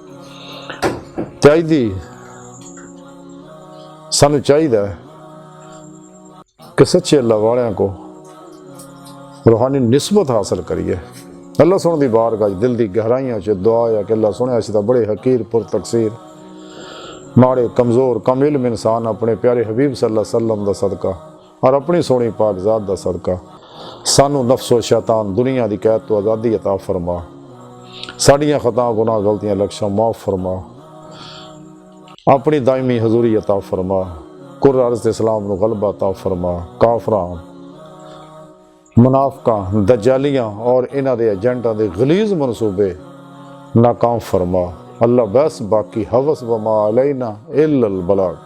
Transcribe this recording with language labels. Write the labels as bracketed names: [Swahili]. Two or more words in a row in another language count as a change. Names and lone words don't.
[Punjabi] چاہیے سانوں چاہیے کہ سچے اللہ والیاں کو روحانی نسبت حاصل کریے. اللہ سوہنے دی بارگاہ دل دی گہرائیاں چ دعا ہے کہ اللہ سوہنے اسیں تاں بڑے حقیر پر تقصیر ماڑے کمزور کم علم انسان اپنے پیارے حبیب [Arabic] صلى الله عليه وسلم [Punjabi] دا صدقہ اور اپنی سوہنی پاک ذات دا صدقہ سانوں نفسو شیطان دنیا دی قید تو آزادی عطا فرما. ساڈیاں خطا گناہ غلطیاں لکھاں معاف فرما. اپنی دائمی حضوری عطا فرما. کر ارض اسلام نوں غلبہ عطا فرما۔ کافراں منافقاں دجالیاں اور انہاں دے ایجنٹاں دے غلیظ منصوبے ناکام فرما. اللہ بس باقی ہوس [Arabic] و ما علينا إلا البلاغ.